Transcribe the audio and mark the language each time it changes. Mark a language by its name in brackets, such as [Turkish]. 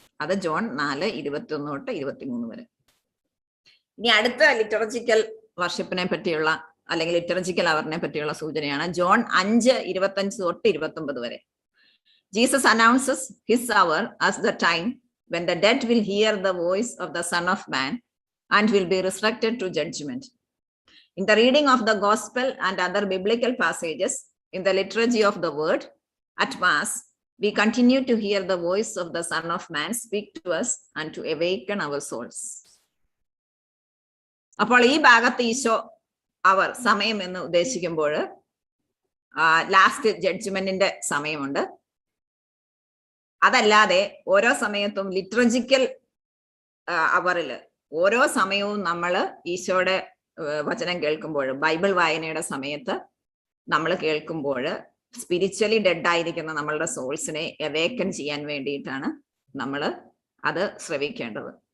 [Malayalam] അത് ജോൺ 4:21-23 വരെ. ഇനി അടുത്ത ലിറ്ററജിക്കൽ വർഷിപ്പിനെ പറ്റിയുള്ള അല്ലെങ്കിൽ ലിറ്ററജിക്കൽ അവറിനെ പറ്റിയുള്ള സൂചനയാണ് ജോൺ 5:25-29 വരെ. [English] Jesus announces his hour as the time when the dead will hear the voice of the Son of Man and will be resurrected to judgment. In the reading of the gospel and other biblical passages in the liturgy of the word at Mass, we continue to hear the voice of the Son of Man speak to us and to awaken our souls. [Malayalam] അപ്പോൾ ഈ ഭാഗത്ത് ഈശോ അവർ സമയം എന്ന് ഉദ്ദേശിക്കുമ്പോൾ last ജഡ്ജ്മെന്റിന്റെ സമയമുണ്ട്. അതല്ലാതെ ഓരോ സമയത്തും ലിറ്ററജിക്കൽ അവറിൽ ഓരോ സമയവും നമ്മൾ ഈശോയുടെ വചനം കേൾക്കുമ്പോൾ, ബൈബിൾ വായനയുടെ സമയത്ത് നമ്മൾ കേൾക്കുമ്പോൾ സ്പിരിച്വലി ഡെഡ് ആയിരിക്കുന്ന നമ്മളുടെ സോൾസിനെ അവേക്കൻ ചെയ്യാൻ വേണ്ടിയിട്ടാണ് നമ്മൾ അത് ശ്രവിക്കേണ്ടത്.